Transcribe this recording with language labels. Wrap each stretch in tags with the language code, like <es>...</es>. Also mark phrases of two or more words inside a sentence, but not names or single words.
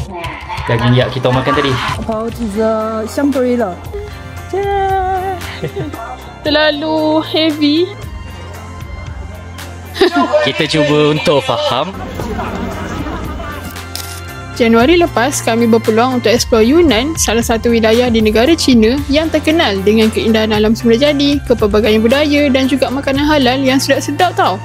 <ms>daging yak kita makan tadi.</ms> <zh>好，这个香杯了。</zh> <ms>Terlalu heavy. Kita cuba untuk faham. Januari lepas, kami berpeluang untuk eksplor Yunnan, salah satu wilayah di negara China yang terkenal dengan keindahan alam semula jadi, kepelbagaian budaya dan juga makanan halal yang sedap-sedap tau.</ms>